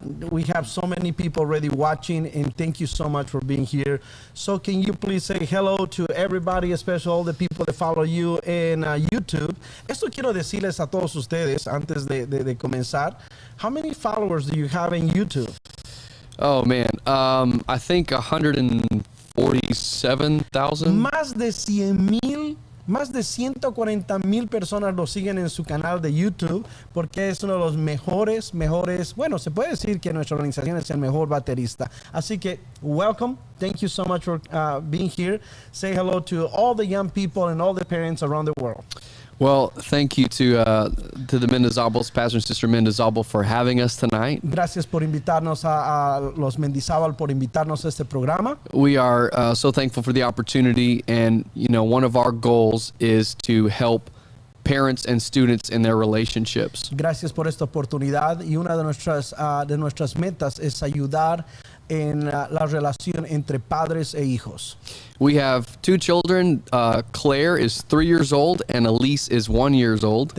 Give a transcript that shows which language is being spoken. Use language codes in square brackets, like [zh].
[en] We have so many people already watching, and thank you so much for being here. So can you please say hello to everybody, especially all the people that follow you in YouTube? [es] Esto quiero decirles a todos ustedes antes de comenzar. [en] How many followers do you have in YouTube? Oh man, I think 147,000. [es] Más de 100,000. Más de 140,000 personas lo siguen en su canal de YouTube, porque es uno de los mejores, bueno, se puede decir que nuestra organización es el mejor baterista. Así que, [en] welcome. Thank you so much for being here. Say hello to all the young people and all the parents around the world. Well, thank you to the Mendizábals, Pastor and Sister Mendizábal, for having us tonight. [es] Gracias por invitarnos a los Mendizábal por invitarnos a este programa. [en] We are so thankful for the opportunity, and one of our goals is to help parents and students in their relationships. [es] Gracias por esta oportunidad, y una de nuestras metas es ayudar en la relación entre padres e hijos. [en] We have 2 children. Claire is 3 years old and Elise is 1 year old.